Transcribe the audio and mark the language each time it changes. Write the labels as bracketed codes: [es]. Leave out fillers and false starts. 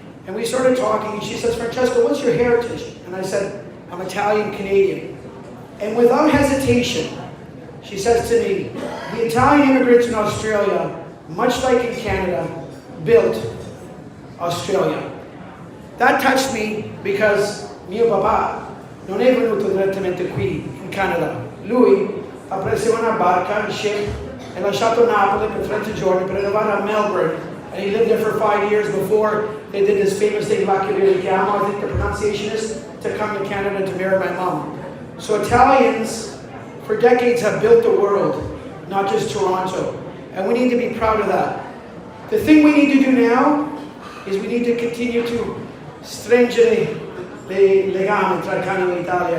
[en] And we started talking, and she says, Francesco, what's your heritage? And I said, I'm Italian-Canadian. And without hesitation, she says to me, the Italian immigrants in Australia, much like in Canada, built Australia. That touched me because [it] mio papà non è venuto direttamente qui in Canada. Lui ha preso una barca, ship, e lasciato Napoli per 30 giorni per arrivare a Melbourne. [en] And he lived there for 5 years before they did this famous thing, I think the pronunciation is, to come to Canada to marry my mom. So Italians, for decades, have built the world, not just Toronto. And we need to be proud of that. The thing we need to do now is we need to continue to [it] stringere le legami tra [en] Canada and Italia.